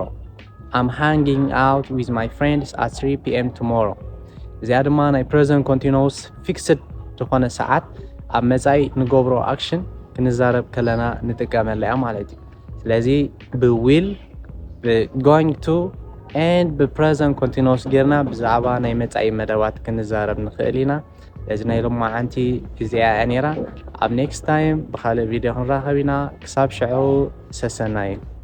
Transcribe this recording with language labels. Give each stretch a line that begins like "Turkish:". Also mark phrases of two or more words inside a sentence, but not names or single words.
English: I'm hanging out with my friends at 3 p.m. tomorrow.
Tigrinya: እዚኣ ድማ ናይ
English: present continuous fixed
Tigrinya: ዝኾነ ሰዓት ኣብ መጻኢ ንገብሮ action ክንዛረብ ከለና ንጥቀመላ ማለት እዩ ስለዚ
English: will going to and present continuous
Tigrinya: ጌርና ብዛዕባ ናይ መጻኢ መደባት ክንዛረብ ንኽእል ኢና እዚ ናይ ሎማዓንቲ እዚኣ ነይራ ኣብ
English: next time
Tigrinya: ብኻልእ ቪድዮ ክንራኸብ ኢና ክሳብ ሽዑ ሰሰናይ